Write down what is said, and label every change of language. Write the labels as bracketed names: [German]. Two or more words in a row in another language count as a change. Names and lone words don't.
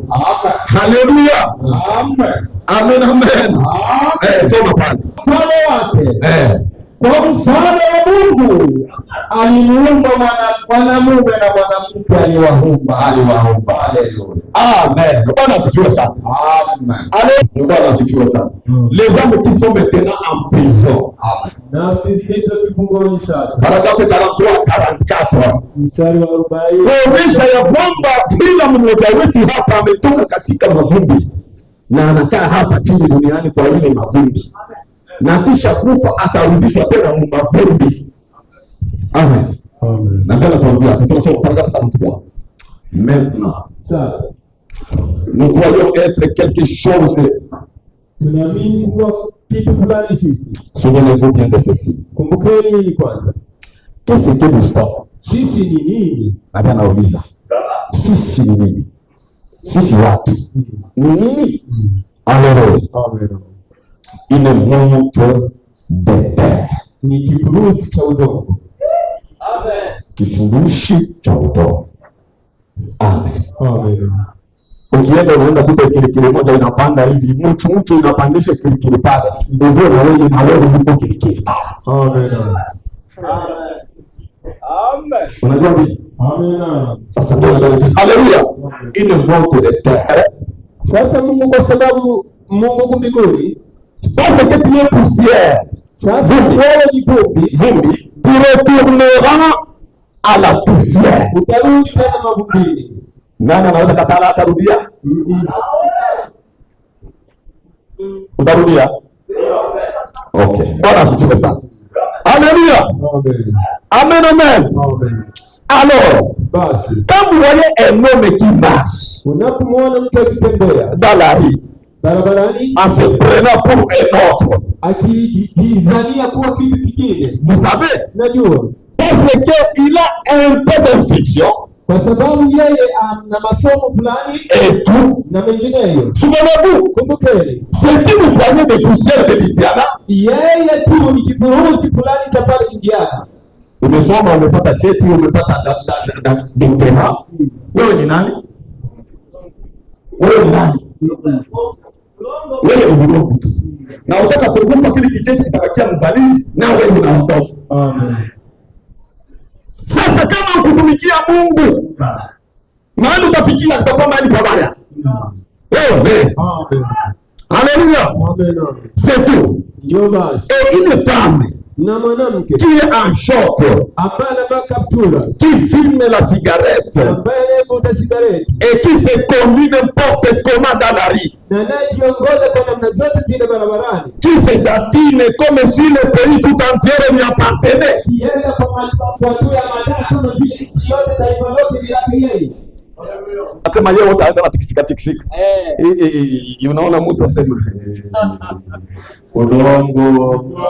[Swahili] Amen. Haleluya. Amen. Amen. Soma pale. Mfano wake. Kwa mfano wa Mungu alimuumba mwanamume na mwanamke aliwaumba. Haleluya. Amen. Bwana asifiwe sana. Amen. Bwana asifiwe sana. [French] Les âmes qui sont maintenant en prison. [Swahili] Amen. Nafsi zilizo kifungoni sasa. Paragrafu 43-44. Mstari wa 40. Kuonyesha ya kwamba kila mmoja wetu hapa ametoka katika mavumbi na anakaa hapa chini duniani kwa ile mavumbi. Na kisha kufa atarudishwa tena mavumbi. Amen. Na tena tuambia tunasoma paragraphe 43. [French] Maintenant. [Swahili] Sasa [French] nous croyons être quelque chose. [Swahili] Tunaamini kuwa kitu fulani sisi. [French] Souvenez-vous bien de ceci. [Swahili] Kumbukeni hili kwanza. [French] Qu'est-ce que nous sommes? [Swahili] Sisi ni nini? Nabia nauliza. Sisi ni nini? Sisi watu. Ni nini? [French] Alors, une montre de terre. [Swahili] Ni kifurushi cha udongo. Amen. Kifurushi cha udongo. Amen. Amen. Ukienda unaenda kuta kilikili moja inapanda hivi, mtu inapandisha kilikili pale. Ndio na wewe uko kilikili. Amen. Amen. Unajua nini? Amen. Sasa ndio ndio. Haleluya. Ile [French] moto de terre. [Swahili] Sasa Mungu kwa sababu Mungu mbinguni, [French] Parce que tu es poussière. [Swahili] sasa wewe ni vumbi, [French] Tu retourneras à la poussière. [Swahili] utarudi tena mavumbini. Nani anaweza katala atarudia? Utarudia? Okay. Bwana asifiwe sana. Haleluya. Amen. Amen, amen. Amen. [French] Alors, [Swahili] Basi [French] quand vous voyez un homme qui marche [Swahili] unapomwona mtu akitembea [French] dans la rue [Swahili] barabarani [French] en se prenant pour un autre, [Swahili] akijizania kuwa kitu kingine, [French] vous savez, [Swahili] najua [French] parce qu'il a un peu d'instruction [Swahili] kwa sababu yeye ana masomo fulani [French] et tout. [Swahili] na mengineyo. [French] Souvenez-vous, [Swahili] Kumbukeni, [French] c'est une poignée de poussière de l'Indiana. [Swahili] yeye tu ni kifurushi fulani cha pale Indiana. Umesoma, umepata cheti, umepata diploma. Wewe ni nani? Wewe ni nani? Wewe ni mdogo tu. Na utaka kugusa kile kicheti kitabakia mbalizi na wewe unaondoka. Amen. Sasa kama ukutumikia Mungu, mahali utafikia utakuwa mahali pabaya. Wewe. Amen. Alléluia. Amen. [French] C'est tout. [Swahili] Ndio basi. [French] Et une femme [Swahili] Na mwanamke [French] qui est en short, [Swahili] ambaye anavaa kaptura, [French] qui fume la cigarette [Swahili] ambaye anayevuta sigareti [French] et qui se conduit n'importe comment dans la rue, [Swahili] na anayejiongoza kwa namna zote zile barabarani, [French] qui se datine comme si le pays tout entier lui appartenait. [Swahili] kienda kwa tu ya madaa kama vile nchi yote taifa lote ni lake yeye. Asema yeye wote hata tikisika tikisika. Unaona mtu asema udongo.